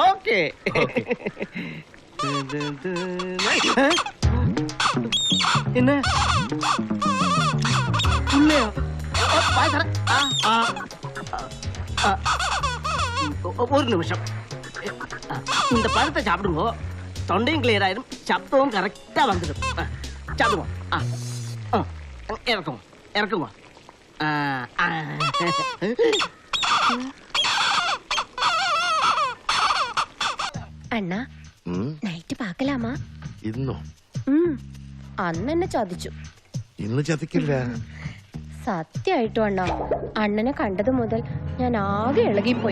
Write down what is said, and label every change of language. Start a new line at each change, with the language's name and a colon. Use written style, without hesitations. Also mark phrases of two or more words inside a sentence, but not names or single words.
Tamil: ஓகே. என்ன ஒரு நிமிஷம். இந்த பழத்தை சாப்பிடுங்க, தொண்டையும் கிளியர் ஆயிடும், சப்தமும் கரெக்டா வந்துடும். சாப்பிடுவோம். இறக்குங்க. அண்ணா நைட் பாக்கலாமா?
Malayalam: ഇന്നോ? അന്ന് എന്നെ ചതിച്ചു. ഇന്ന് ചതിക്കില്ല. സത്യമായിട്ടും അണ്ണാ, അണ്ണനെ കണ്ടത് മുതൽ ഞാൻ ആകെ ഇളകിപ്പോയി.